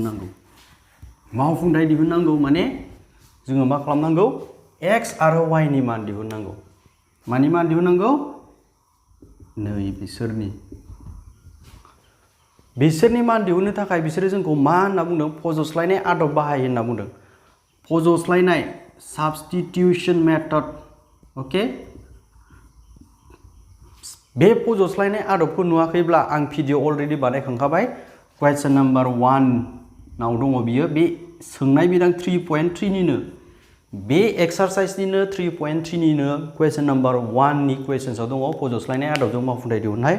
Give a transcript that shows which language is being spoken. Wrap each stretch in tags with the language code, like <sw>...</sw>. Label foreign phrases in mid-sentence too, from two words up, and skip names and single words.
<brx>दिहुननांगौ माने जोङो मा खालामनांगौ x आरो y नि मान दिहुननांगौ मानि मान दिहुननांगौ नै बिसोरनि मान दिहुननो थाखाय बिसोरो जोंखौ मा होनना बुंदों फज'स्लायनाय आदब बाहाय होनना बुंदों फज'स्लायनाय</brx> <en>substitution method okay</en> <brx>बे फज'स्लायनाय आदबखौ नुवाखैब्ला आं</brx> <en>video already</en> <brx>बानायखांखाबाय</brx> <en>question number</en> <brx>1 नाव दङ बियो बे सोंनाय बिदां 3.3 निनो बे एक्सारसाइजनिनो 3.3 निनो</brx> <en>question number</en> <brx>1 नि क्वेश्चन्सआव दङ फज'स्लायनाय आदबजों मावफुंथाय दिहुननाय</brx>